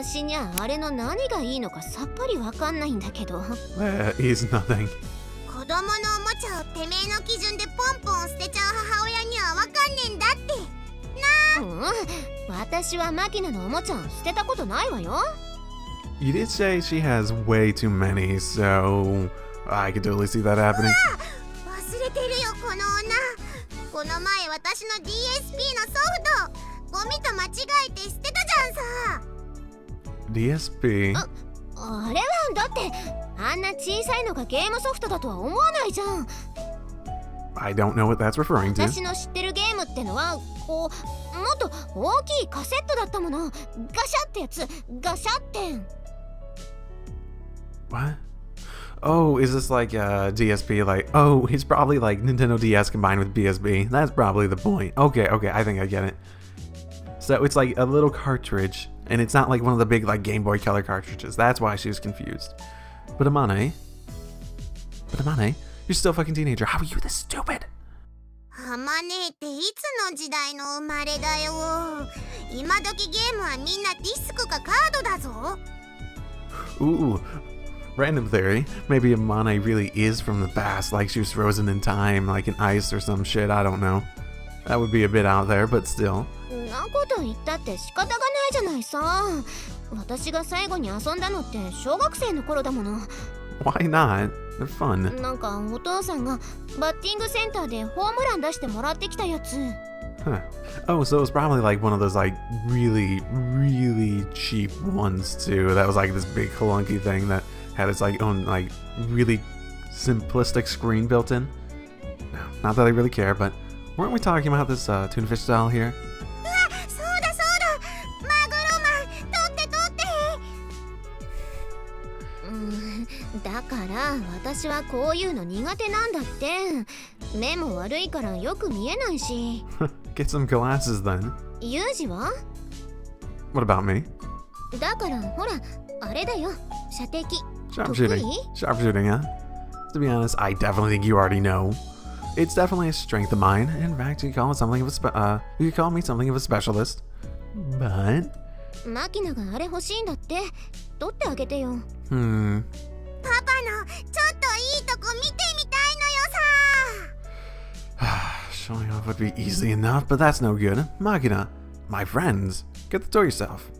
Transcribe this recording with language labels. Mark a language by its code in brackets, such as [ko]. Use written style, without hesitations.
[ja] 私にはあれの何がいいのかさっぱりわかんないんだけど。 [en] There is nothing. [ja] 子供のおもちゃをてめえの基準でポンポン捨てちゃう母親にはわかんねえんだって。なあ。私はマキナのおもちゃを捨てたことないわよ。 [en] You did say she has way too many, so I could totally see that happening. [ja] 忘れてるよこの女。子この前私の DSP のソフトゴミと間違えて捨てたじゃんさ。 [en] DSP? [ja] あれはだってあんな小さいのがゲームソフトだとは思わないじゃん。 [en] I don't know what that's referring to. [ja] 私の知ってるゲームってのはこうもっと大きいカセットだったもの。ガシャってやつ、ガシャってん。 [en] What? Oh, is this like DSP? Like, oh, it's probably like Nintendo DS combined with BSB. That's probably the point. Okay, I think I get it. So it's like a little cartridge, and it's not like one of the big like Game Boy Color cartridges. That's why she was confused. But Amane, you're still a fucking teenager. How are you this stupid? [ja] ハマネっていつの時代の生まれだよ。今時ゲームはみんなディスクかカードだぞ。 [en] Ooh, random theory. Maybe Amane really is from the past, like she was frozen in time, like in ice or some shit. I don't know. That would be a bit out there, but still. [ja] なこと言ったって仕方がないじゃないさ。私が最後に遊んだのって小学生の頃だもの。 [en] Why not? They're fun. [ja] なんかお父さんがバッティングセンターでホームラン出してもらってきたやつ。 Huh. [en] Oh, so it was probably like one of those like really cheap ones too. That was like this big clunky thing that had its like own like really simplistic screen built in. No, not that I really care, but weren't we talking about this tuna fish style here? [ja] そうだそうだ、マグロマン取って取って。だから私はこういうの苦手なんだって。目も悪いからよく見えないし。 [en] Get some glasses then. [ja] ユージは？ [en] What about me? [ja] だからほらあれだよ、射的。 [en] Sharpshooting. Sharpshooting, huh? To be honest, I definitely think you already know. It's definitely a strength of mine. In fact, you could call it something of a you could call me something of a specialist. But [ja] マキナがあれ欲しいんだって。取ってあげてよ。 hmm. パパのちょっといいとこ見てみたいのよさ。 [en] Showing off would be easy enough, but that's no good. Magina, my friends, get the toy yourself.